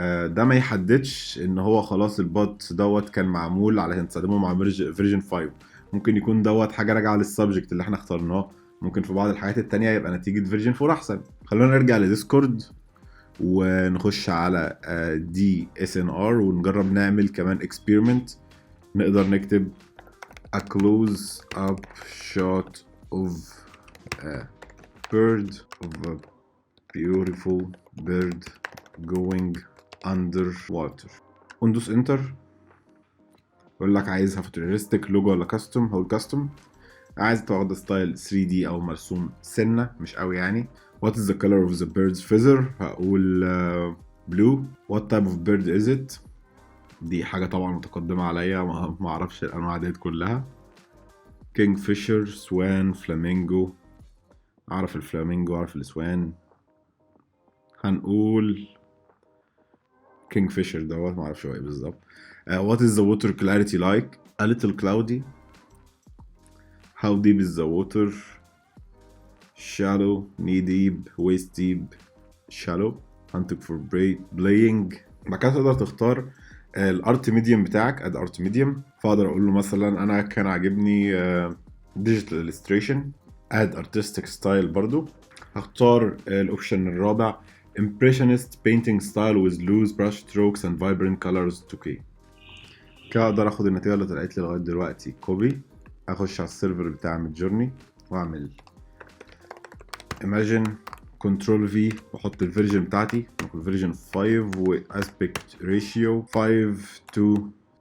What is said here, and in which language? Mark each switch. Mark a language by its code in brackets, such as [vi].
[ar] ده ما يحددش ان هو خلاص البوت دوت كان معمول علشان تستخدمه مع فيرجن 5. ممكن يكون دوت حاجه راجعه للسبجكت اللي احنا اخترناه. ممكن في بعض الحاجات التانية يبقى نتيجه فيرجن 4 احسن. خلونا نرجع لديسكورد ونخش على DSNR ونجرب نعمل كمان اكسبيرمنت. نقدر نكتب [en] a close up shot of a bird, of a beautiful bird going underwater. [ar] وندوس انتر. يقول لك عايزها فوتوريستيك لوجو ولا كاستوم. هو الكاستوم. عايز تاخد ستايل 3D او مرسوم سنه مش قوي يعني. [en] What is the color of the bird's feather؟ [ar] هقول [en] blue. What type of bird is it؟ [ar] دي حاجة طبعا متقدمة عليا، ما اعرفش الانواع ديت كلها. [en] Kingfisher، swan، flamingo. [ar] اعرف الفلامينجو، اعرف السوان. هنقول Kingfisher دوت، ما اعرفش هو ايه بالظبط. [en] What is the water clarity like؟ A little cloudy. How deep is the water؟ shallow، knee deep، waist deep. shallow. hunting for playing. [ar] بعد كده تقدر تختار الارت ميديوم بتاعك، اد ارت ميديوم. فاقدر اقول له مثلا انا كان عاجبني ديجيتال illustration، اد artistic style. برضو هختار الاوبشن الرابع [en] impressionist painting style with loose brush strokes and vibrant colors 2K. [ar] كده اقدر اخد النتيجه اللي طلعت لي لغايه دلوقتي كوبي، اخش على السيرفر بتاع ميدجورني واعمل imagine كنترول في واحط الفيرجن بتاعتي، الفيرجن 5 واسبكت ريشيو 5:2.